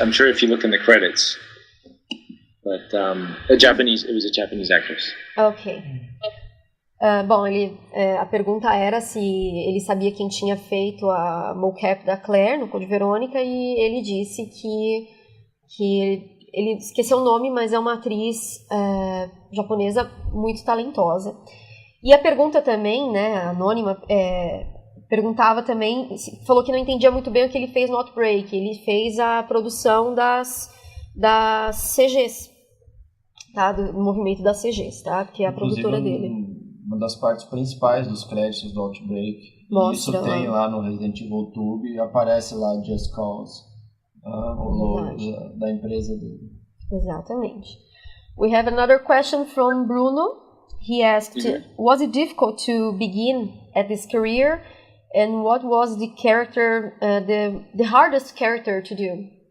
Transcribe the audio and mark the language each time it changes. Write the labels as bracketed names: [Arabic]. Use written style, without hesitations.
[English] I'm sure if you look in the credits, but it was a Japanese actress. Ok. [Portuguese] Bom, a pergunta era se ele sabia quem tinha feito a mocap da Claire no Code Verônica, e ele disse que ele esqueceu o nome, mas é uma atriz japonesa muito talentosa. E a pergunta também, né, anônima, perguntava também, falou que não entendia muito bem o que ele fez no Outbreak. Ele fez a produção das CGs, tá? Do movimento das CGs, tá? Que é a produtora dele. Uma das partes principais dos créditos do Outbreak. Mostra, isso tem lá no Resident Evil Tube, aparece lá Just Cause, o logo da empresa dele. Exatamente. [English] We have another question from Bruno. He asked, was it difficult to begin at this career? And what was the character, the hardest character to do?